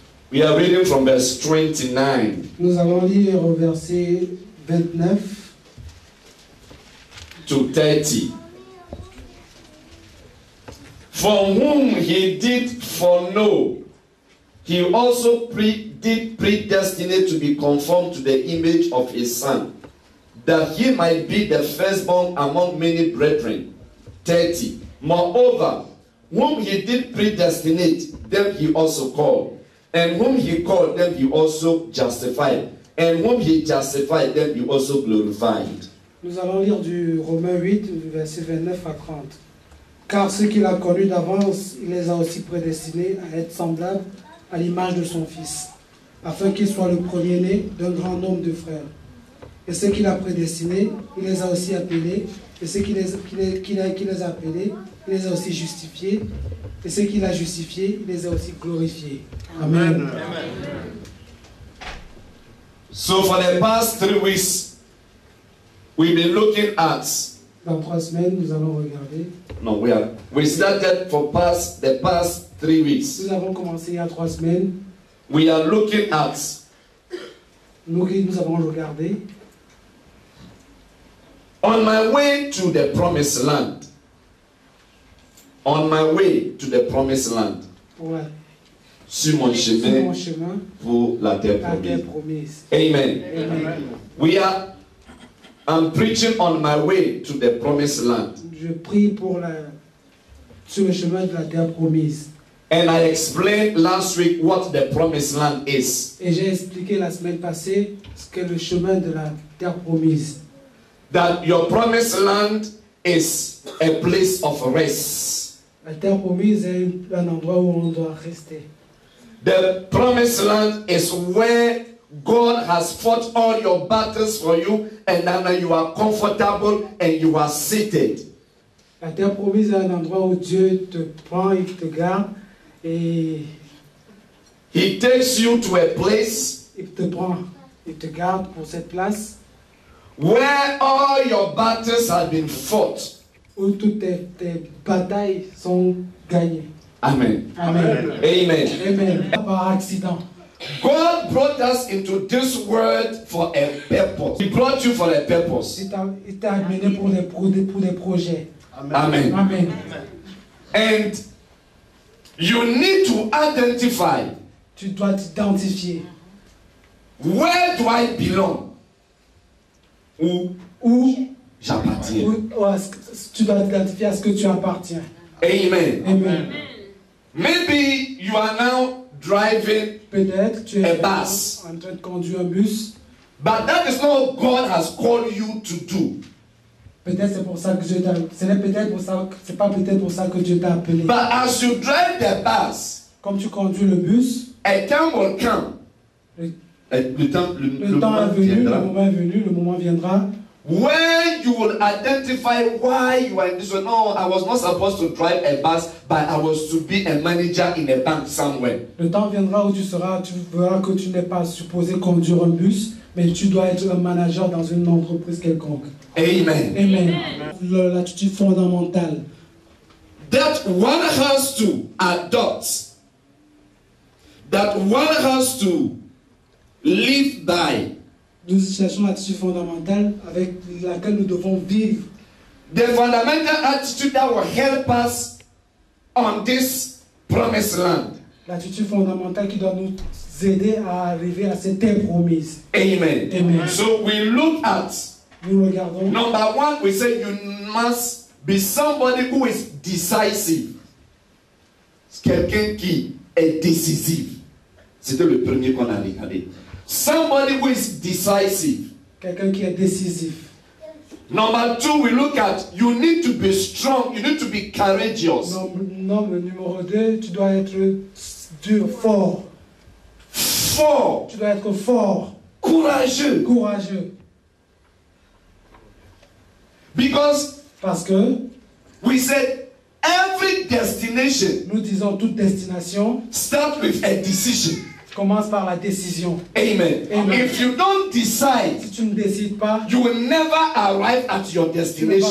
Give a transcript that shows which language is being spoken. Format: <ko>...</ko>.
<en>We are reading from verse 29.</en> <fr>Nous allons lire au verset 29</fr> <en>to 30. For whom he did foreknow, he also did predestinate to be conformed to the image of his Son, that he might be the firstborn among many brethren. 30. Moreover, whom he did predestinate, them he also called. And whom he called, them he also justified. And whom he justified, them he also glorified.</en> <fr>Nous allons lire du Romains 8, verset 29 à 30. Car ceux qu'il a connus d'avance, il les a aussi prédestinés à être semblables à l'image de son Fils, afin qu'il soit le premier-né d'un grand nombre de frères. Et ceux qu'il a prédestinés, il les a aussi appelés. Et ceux qu'il les a appelés, il les a aussi justifiés. Et ceux qu'il a justifiés, il les a aussi glorifiés.</fr> <en>Amen. So for the past 3 weeks, we've been looking at.</en> <fr>Dans 3 semaines, nous allons regarder.</fr> <en>No, we started for the past 3 weeks.</en> <fr>Nous avons commencé il y a 3 semaines.</fr> <en>We are looking at.</en> <fr>Nous avons regardé.</fr> <en>On my way to the promised land. On my way to the promised land.</en> <fr>Ouais. Sur mon chemin pour la terre promise.</fr> <en>Amen. Amen. I'm preaching on my way to the promised land.</en> <fr>Je prie sur le chemin de la terre promise.</fr> <en>And I explained last week what the promised land is.</en> <fr>Et j'ai expliqué la semaine passée ce qu'est le chemin de la terre promise.</fr> <en>That your promised land is a place of rest.</en> <fr>La terre promise est un endroit où on doit rester.</fr> <en>The promised land is where God has fought all your battles for you, and now you are comfortable and you are seated.</en> <fr>La terre promise est un endroit où Dieu te prend, il te garde et</fr> <en>He takes you to a place</en> <fr>il te prend, il te garde pour cette place</fr> <en>where all your battles have been fought.</en> <fr>Où toutes tes batailles sont gagnées.</fr> <en>Amen. Amen. Amen.</en> <fr>Amen. Par accident.</fr> <en>God brought us into this world for a purpose. He brought you for a purpose.</en> <fr>Il t'a amené pour des projets.</fr> <en>Amen. Amen. And you need to identify.</en> <fr>Tu dois t'identifier.</fr> <en>Where do I belong?</en> <fr>Où j'appartiens. Tu dois t'identifier à ce que tu appartiens.</fr> <en>Amen. Amen. Maybe you are now driving</en> <fr>peut-être tu es</fr> <en>a bus.</en> <fr>En train de conduire un bus.</fr> <en>But that is not what God has called you to do.</en> <fr>Peut-être c'est pour ça que Dieu t'a. C'est pas peut-être pour ça que Dieu t'a appelé.</fr> <en>But as you drive the bus,</en> <fr>comme tu conduis le bus,</fr> <en>a time will come.</en> <fr>Le temps est venu, le moment est venu, le moment viendra.</fr> <en>When you will identify why you are in this way. No, I was not supposed to drive a bus, but I was to be a manager in a bank somewhere.</en> <fr>Le temps viendra où tu verras que tu n'es pas supposé conduire un bus, mais tu dois être un manager dans une entreprise quelconque.</fr> <en>Amen.</en> <fr>Amen. L'attitude fondamentale.</fr> <en>That one has to adopt. That one has to live by.</en> <fr>Nous cherchons l'attitude fondamentale avec laquelle nous devons vivre.</fr> <en>The fundamental attitude that will help us on this promised land.</en> <fr>L'attitude fondamentale qui doit nous aider à arriver à cette terre promise.</fr> <en>Amen. Amen. So we look at.</en> <fr>Nous regardons.</fr> <en>Number one, we say you must be somebody who is decisive.</en> <fr>Quelqu'un qui est décisif. C'était le premier qu'on a regardé.</fr> <en>Somebody who is decisive.</en> <fr>Quelqu'un qui est décisif.</fr> <en>Number two, we look at you need to be strong, you need to be courageous.</en> <fr>Le numéro 2, tu dois être dur, fort. Fort. Tu dois être fort. Courageux. Courageux. Parce que we said every destination. Nous disons toute destination. Start with a decision. Commence par la décision.</fr> <en>Amen. Amen. If you don't decide,</en> <fr>si tu ne décides pas,</fr> <en>you will never arrive at your destination.</en>